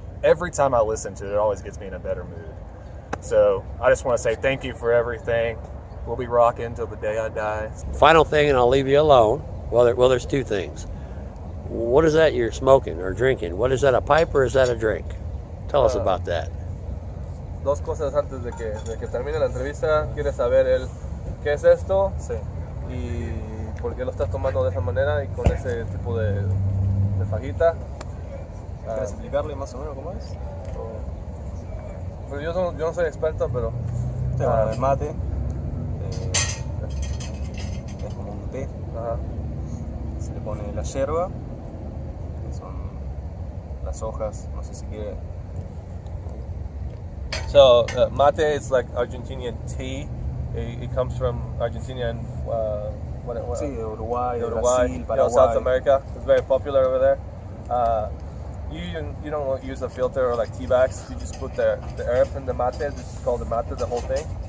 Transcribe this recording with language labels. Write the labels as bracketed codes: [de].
[en] Every time I listen to it, it always gets me in a better mood. So I just want to say thank you for everything. We'll be rocking till the day I die. Final thing, and I'll leave you alone. Well, there's two things. What is that you're smoking or drinking? What is that, a pipe or is that a drink? Tell us about that. [es] Dos cosas antes de que termine la entrevista. ¿Quiere saber él qué es esto? Sí. Y por qué lo estás tomando de esa manera y con ese tipo de fajita. ¿Quieres explicarle más o menos cómo es? Pues yo no soy experto, pero... el mate es como un té. Ajá. Se le pone la yerba, que son las hojas, no sé si quiere. [en] So mate is like Argentinian tea. It comes from Argentina and [es] sí, Uruguay, Brasil, Paraguay. [en] South America. It's very popular over there. You don't use a filter or like tea bags. You just put the herb in the mate. This is called the mate, the whole thing.